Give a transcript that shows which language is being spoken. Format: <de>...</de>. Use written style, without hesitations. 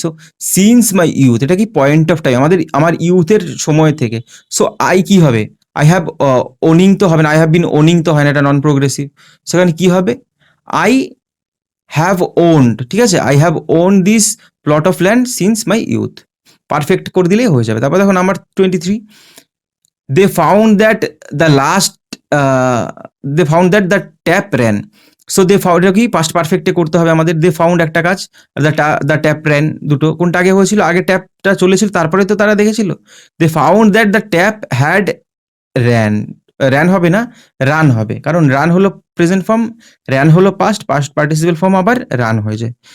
<bn>So</bn> <en>since my youth,</en> <bn>এটা কি point of time, আমার ইউথের সময় থেকে। সো আই কি হবে, আই হ্যাভ ওনিং তো হবে না, আই হ্যাভ বিন ওনিং তো হয় না, এটা নন প্রোগ্রেসিভ। সেখানে কি হবে,</bn> <en>I have owned,</en> <bn>ঠিক আছে,</bn> <en>I have own this plot of land since my youth,</en> <bn>perfect করে দিলেই হয়ে যাবে। তারপর দেখো</bn> <en>Number 23, they found that the last they found that the tap ran.</en> <bn>So</bn> <en>they found,</en> <bn>এটা কি পাস্ট পারফেক্টে করতে হবে আমাদের। দে ফাউন্ড একটা কাজ,</bn> <en>the tap ran,</en> <bn>দুটো, কোনটা আগে হয়েছিল, আগে ট্যাপটা চলেছিল তারপরে তো তারা দেখেছিল।</bn> <en>they found that the tap had ran,</en> <bn>ran হবে না, রান হবে, কারণ রান হলো প্রেজেন্ট ফর্ম, র্যান হলো পাস্ট, পাস্ট পার্টিসিপেল ফর্ম আবার রান হয়ে যায়।</bn>